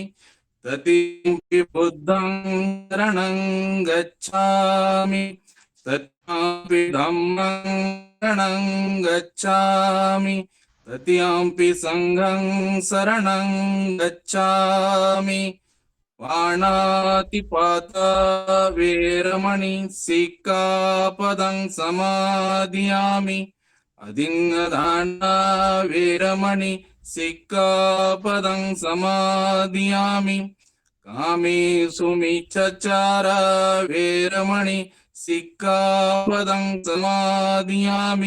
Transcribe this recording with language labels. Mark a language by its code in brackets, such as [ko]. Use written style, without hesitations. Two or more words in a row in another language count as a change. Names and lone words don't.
[pi] तृतीयंपि बुद्धं शरणं गच्छामि. तृतीयंपि धम्मं शरणं गच्छामि. तृतीयंपि संघं शरणं गच्छामि. पाणातिपाता वेरमणि सिक्खापदं समादियामि. अदिन्नदाना वेरमणि सिक्खापदं समादियामि. कामेषु मिच्छाचारा वेरमणि सिक्खापदं समादियामि.